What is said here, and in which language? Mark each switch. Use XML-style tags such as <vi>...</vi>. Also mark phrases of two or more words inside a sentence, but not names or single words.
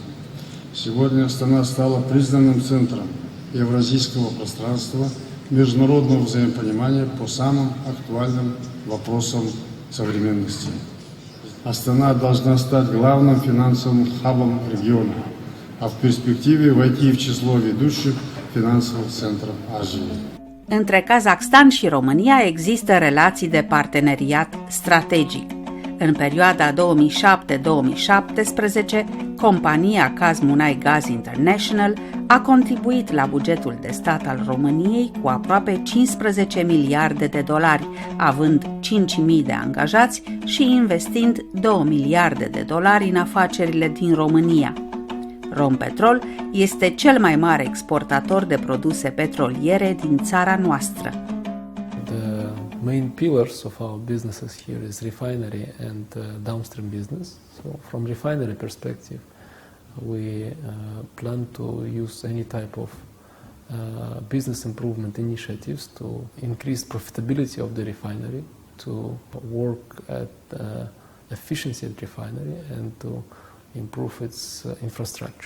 <ru>Сегодня Астана стала признанным центром евразийского пространства международного взаимопонимания по самым актуальным вопросам современности. Астана должна стать главным финансовым хабом региона, а в перспективе войти в число ведущих финансовых центров Азии.</ru> <ro>Între Kazakhstan și România există relații de parteneriat strategic. În perioada 2007-2017, compania Kazmunai-Gaz International a contribuit la bugetul de stat al României cu aproape 15 miliarde de dolari, având 5.000 de angajați și investind 2 miliarde de dolari în afacerile din România. Rompetrol este cel mai mare exportator de produse petroliere din țara noastră.</ro> <en>The main pillars of our businesses here is refinery and downstream business. So from refinery perspective, we plan to use any type of business improvement initiatives to increase profitability of the refinery, to work at efficiency at refinery and to improve its infrastructure.</en>